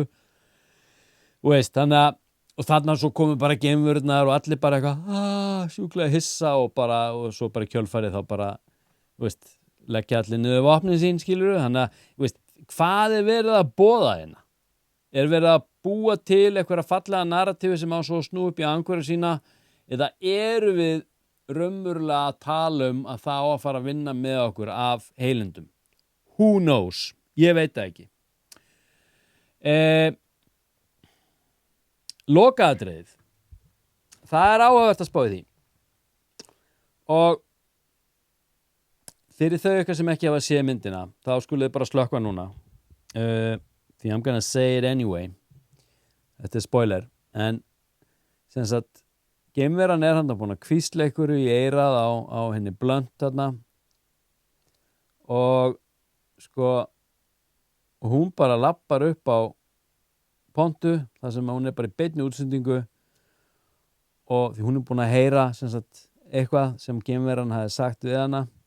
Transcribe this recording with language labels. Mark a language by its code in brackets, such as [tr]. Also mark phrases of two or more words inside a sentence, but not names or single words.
[is] Þú veist, þannig að, og þarna svo komu bara geimverurnar og allir bara eitthvað, sjúklega hissa, og svo bara í kjölfarið þá bara, þú veist, leggja allir niður vopnin sín, skilurðu. Þannig að, þú veist, hvað er verið að boða hérna? Er verið að búa til eitthvað fallega narratífi sem á svo snú upp í angurinn sína, eða eru við raunverulega að tala að það á að fara að vinna með okkur af heilindum? [en] Who knows? [is] Ég veit það ekki. Lokaatriðið. Það er áhugavert að spá í því. Og fyrir þau eitthvað sem ekki hafa séð myndina, þá skuluð bara slökkva núna. [en] Því I'm gonna say it anyway. [is] Þetta er spoiler. En sem sagt, geimveran hann búin að hvísla einhverju í eyrað á henni Blunt þarna, og hún bara lappar upp á pontu þar sem hún er bara í beinni útsendingu, og því hún er búin að heyra sem sagt eitthvað sem geimveran hafði sagt við hana.